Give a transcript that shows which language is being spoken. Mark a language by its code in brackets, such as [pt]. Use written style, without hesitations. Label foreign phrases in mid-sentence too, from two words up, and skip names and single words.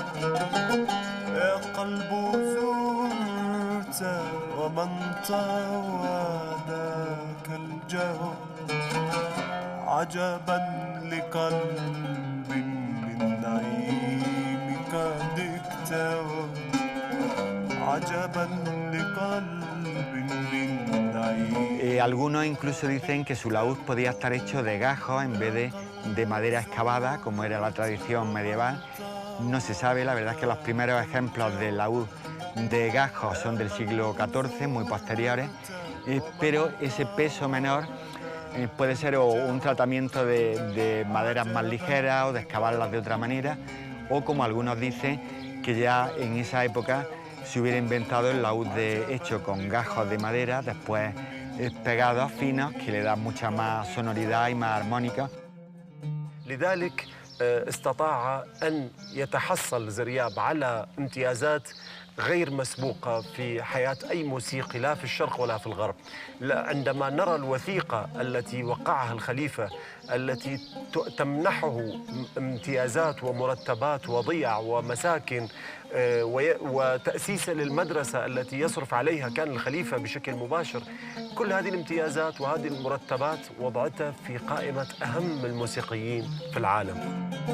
[ar] يا قلب زرت ومن طوى ذاك الجوى، عجبا لقلب من نعيمك قد اكتوى، عجبا لقلب بالنعيم. [es] Algunos incluso dicen que su laúd podía estar hecho de gajos en vez de madera excavada, como era la tradición medieval. No se sabe, la verdad es que los primeros ejemplos de laúd de gajos son del siglo XIV, muy posteriores, pero ese peso menor puede ser o un tratamiento de maderas más ligeras o de excavarlas de otra manera, o como algunos dicen, que ya en esa época se hubiera inventado el laúd hecho con gajos de madera, después pegados finos, que le dan mucha más sonoridad y más armónica. [ar] لذلك استطاع أن يتحصل زرياب على امتيازات غير مسبوقة في حياة أي موسيقي لا في الشرق ولا في الغرب. عندما نرى الوثيقة التي وقعها الخليفة التي تمنحه امتيازات ومرتبات وضيع ومساكن وتأسيس للمدرسة التي يصرف عليها كان الخليفة بشكل مباشر، كل هذه الامتيازات وهذه المرتبات وضعتها في قائمة أهم الموسيقيين في العالم.